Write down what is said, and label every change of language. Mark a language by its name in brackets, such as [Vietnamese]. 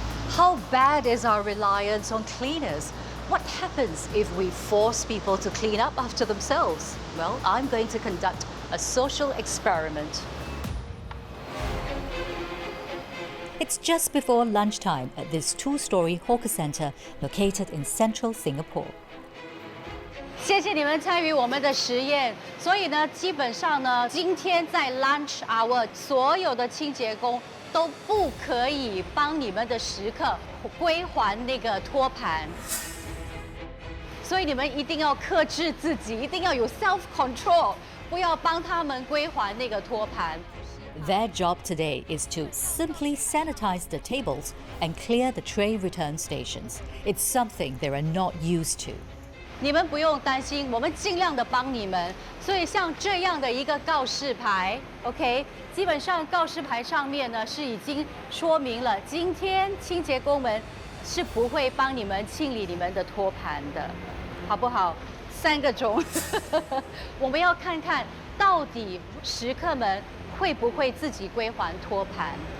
[English] How bad is our reliance on cleaners? What happens if we force people to clean up after themselves? Well, I'm going to conduct a social experiment. It's just before lunchtime at this two-story hawker centre located in central Singapore. [Chinese] 谢谢你们参与我们的实验。所以呢，基本上呢，今天在 lunch hour， 所有的清洁工都不可以帮你们的食客归还那个托盘。所以你们一定要克制自己，一定要有 self control， 不要帮他们归还那个托盘。 [English] Their job today is to simply sanitize the tables and clear the tray return stations. It's something they are not used to. [Chinese] 你们不用担心，我们尽量的帮你们。所以像这样的一个告示牌 ，OK， 基本上告示牌上面呢是已经说明了，今天清洁工们是不会帮你们清理你们的托盘的，好不好？3个钟，我们要看看到底食客们会不会自己归还托盘。